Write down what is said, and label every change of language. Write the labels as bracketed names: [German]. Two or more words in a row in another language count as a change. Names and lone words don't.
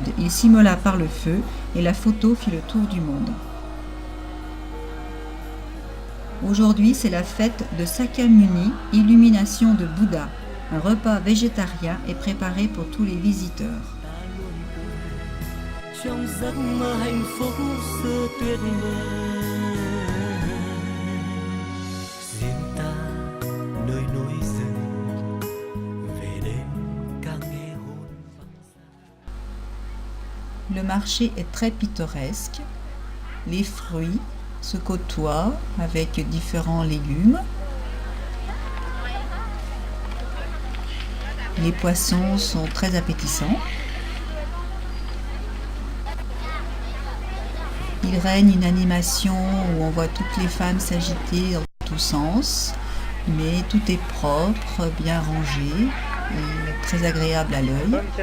[French] Il s'immola par le feu et la photo fit le tour du monde. Aujourd'hui, c'est la fête de Sakyamuni, illumination de Bouddha. Un repas végétarien est préparé pour tous les visiteurs. [Vietnamese] trong giấc mơ hạnh phúc xưa tuyệt vời. Riêng ta nơi núi rừng về đêm càng nghe hồn vắng xa. [French] Le marché est très pittoresque. Les fruits se côtoient avec différents légumes. Les poissons sont très appétissants. Il règne une animation où on voit toutes les femmes s'agiter dans tous sens, mais tout est propre, bien rangé et très agréable à l'œil.